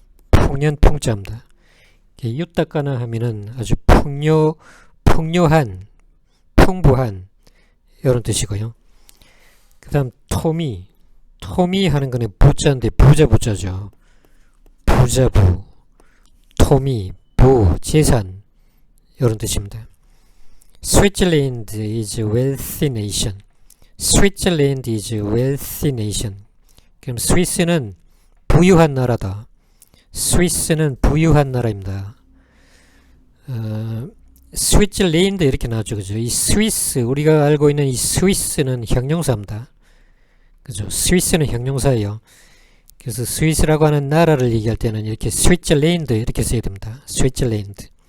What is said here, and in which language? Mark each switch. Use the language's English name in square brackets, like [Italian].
[Korean] 풍년풍자입니다. 유따까나 하면은 아주 풍요한, 풍부한 이런 뜻이고요. 그 다음 토미 하는 거는 부자인데 부자죠. 부자부, 토미, 부, 재산 이런 뜻입니다. [English] Switzerland is a wealthy nation. Switzerland is a wealthy nation. [Korean] 그럼 스위스는 부유한 나라다. 스위스는 부유한 나라입니다. 스위tzerland 이렇게 나왔죠. 그죠? 이 스위스, 우리가 알고 있는 이 스위스는 형용사입니다. 그죠? 스위스는 형용사예요. 그래서 스위스라고 하는 나라를 얘기할 때는 이렇게 스위tzerland 이렇게 써야 됩니다. 스위tzerland.